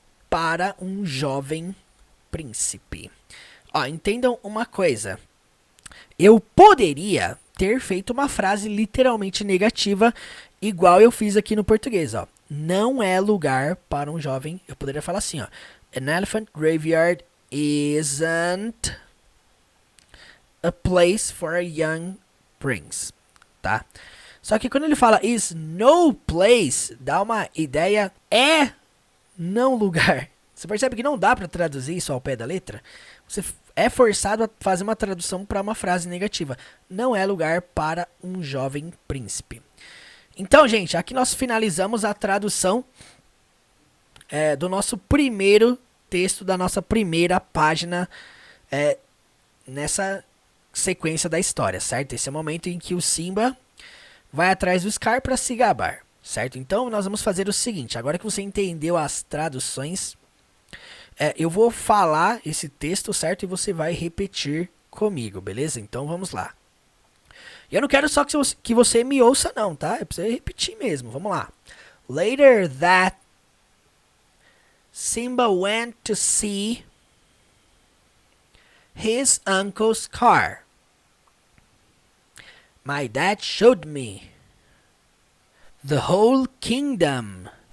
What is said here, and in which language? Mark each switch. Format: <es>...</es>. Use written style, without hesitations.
<pt>Para um jovem príncipe. Ó, entendam uma coisa. Eu poderia ter feito uma frase literalmente negativa, igual eu fiz aqui no português, ó. Não é lugar para um jovem. Eu poderia falar assim, ó.</pt> <en>An elephant graveyard isn't a place for a young prince, tá?</en> <pt>Só que quando ele fala</pt> <en>is no place,</en> <pt>dá uma ideia, é não lugar. Você percebe que não dá para traduzir isso ao pé da letra? Você é forçado a fazer uma tradução para uma frase negativa. Não é lugar para um jovem príncipe. Então, gente, aqui nós finalizamos a tradução do nosso primeiro texto, da nossa primeira página nessa sequência da história, certo? Esse é o momento em que o Simba vai atrás do Scar para se gabar, certo? Então, nós vamos fazer o seguinte, agora que você entendeu as traduções, eu vou falar esse texto, certo? E você vai repetir comigo, beleza? Então, vamos lá. E eu não quero só que você me ouça não, tá? É pra você repetir mesmo. Vamos lá.</pt> <en>Later that Simba went to see his uncle's car. My dad showed me the whole kingdom.</en>